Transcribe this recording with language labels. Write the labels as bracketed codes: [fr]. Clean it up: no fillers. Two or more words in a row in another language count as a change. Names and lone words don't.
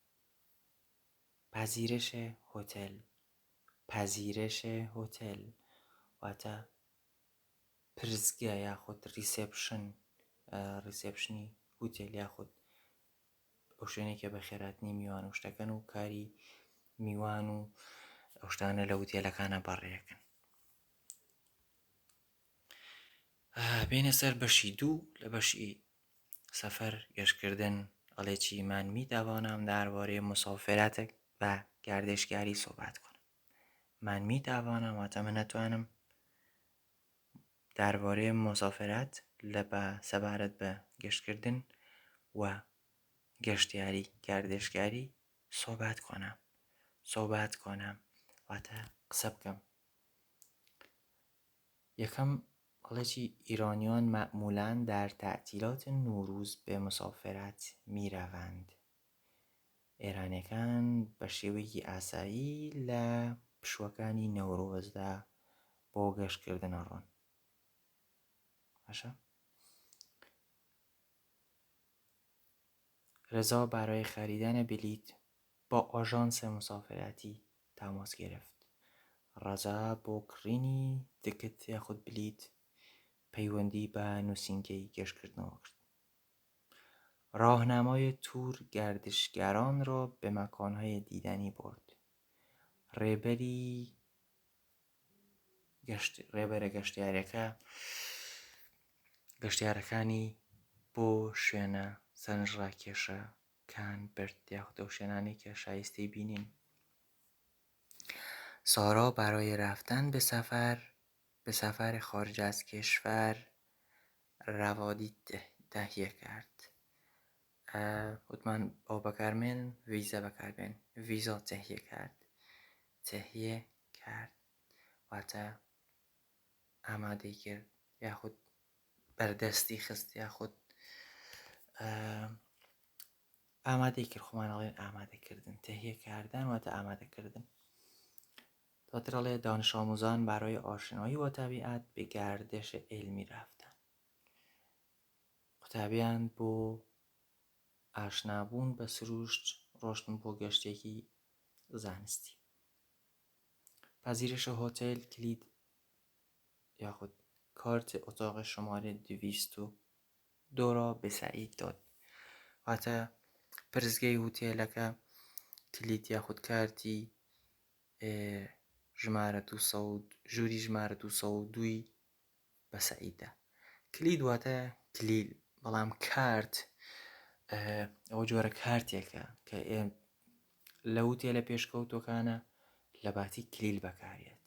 [ckb] پازیرەشێ هۆتێل واتە پرزگە یاخود ریسێپشنی هۆتێل یاخود ئەو شوێنێک کە بە خێراتنی میوان و شتەکەن و کاری میوان و ئەو شتانە لە هۆتێلەکانە بەڕێەکەن. بینە سەر بەشی 2 لە بەشی سەفەر گەشتکردن ئەڵێ چی [fa] من میتوانم درباره مسافرت و گردشگری صحبت کنم. من میتوانم [ckb] واتە من ئەتوانم [fa] درباره مسافرت [ckb] لە سەبارەت بە گەشتکردن و [fa] گردشگاری صحبت کنم [ckb] واتە قسە بکەم. یەکەم ئەڵێکی [fa] ایرانیان معمولاً در تعطیلات نوروز به مسافرت میروند. [ckb] ئێرانیەکان بە شێوەیەکی ئاسایی لە پشووەکانی نەورۆزدا بۆ گەشتکردن ئەڕۆن. باشە. [fa] رضا برای خریدن بلیط با آژانس مسافرتی تماس گرفت. [ckb] رضا بۆ کڕینی تکت یاخود بلیط پەیوەندی بە نووسینگەی گەشتکردنەوە کرد. [fa] راهنمای تور گردشگران را به مکانهای دیدنی برد. [ckb] ڕێبەرە گەشتیارەکانی بۆ شوێنە سەرنجڕاکێشەکان برد یاخود ئەو شوێنانەی کە شایستەی بینین. [fa] سارا برای رفتن به سفر خارج از کشور روادی تهیه کرد. [ckb] وتمان با بەکارمێن [fa] ویزا تهیه کرد [ckb] واتە ئامادەی کرد یاخود بەردەستی خست یاخود ئامادەی کرد. خۆمانەڵێن ئامادەکردن. [fa] تهیه کردن [ckb] واتە ئامادەکردن. دواتر ئەڵێ [fa] دانش آموزان برای آشنایی با طبیعت به گردش علمی رفتن. [ckb] قوتابیان بۆ ئاشنابوون بە سروشت ڕۆشتن بۆ گەشتێکی زانستی. [fa] پذیرش هتل کلید یاخود کارت اتاق شماره 202 را به سعید داد. [ckb] واتە پرزگەی هۆتێلەکە کلید یاخود کارتی ژووری ژمارە 202 بە سەعیددا. کلید واتە کلیل، بەڵام کارت ئەوە جۆرە کارتێکە کە لە هۆتێلە پێشکەوتۆکانە لە باتی کلیل بەکارێت.